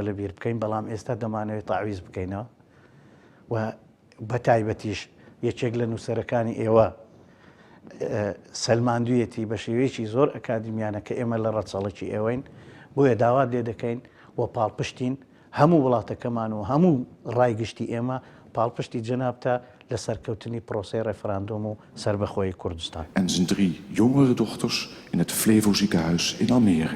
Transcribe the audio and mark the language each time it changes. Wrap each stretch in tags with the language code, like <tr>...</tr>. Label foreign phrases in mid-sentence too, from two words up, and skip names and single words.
<ckb>لە بیر بکەین بەڵام ئێستا دەمانەوێت تاویز بکەینەوە و بە تایبەتیش یەکێک لە نووسەرەکانی ئێوە سەلماندوویەتی بە شێوەیەکی زۆر ئەکادیمیانە کە ئێمە لە ڕەچەڵێکی ئێوەین بۆیە داوات لێ دەکەین و پاڵپشتین هەموو وڵاتەکەمان و هەموو ڕایگشتی ئێمە پاڵپشتی جەنابتە لە سەرکەوتنی پرۆسەی ڕێفراندۆم و سربەخۆی کوردستان.</ckb> <nl>En zijn 3 jongere dochters in het Flevo ziekenhuis in Almere.</nl>